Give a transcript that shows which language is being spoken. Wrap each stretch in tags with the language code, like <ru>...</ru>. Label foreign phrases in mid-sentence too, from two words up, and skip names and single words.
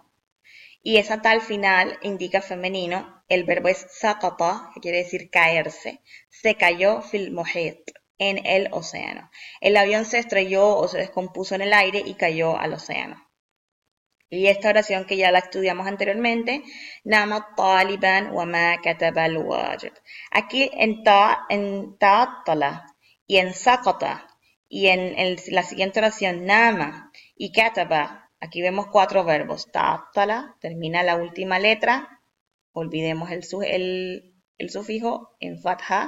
<es>Y esa tal final indica femenino. El verbo es saqata, que quiere decir caerse. Se cayó</es> <ar>في المحيط,</ar> <es>en el océano. El avión se estrelló o se descompuso en el aire y cayó al océano. Y esta oración que ya la estudiamos anteriormente,</es> <ar>نام طالبان وما كتب الواجب.</ar> <es>Aquí en ta'attala y en saqata y en la siguiente oración nama y kataba, aquí vemos 4 verbos. Ta'attala, termina la última letra, olvidemos el sufijo en fatha.</es>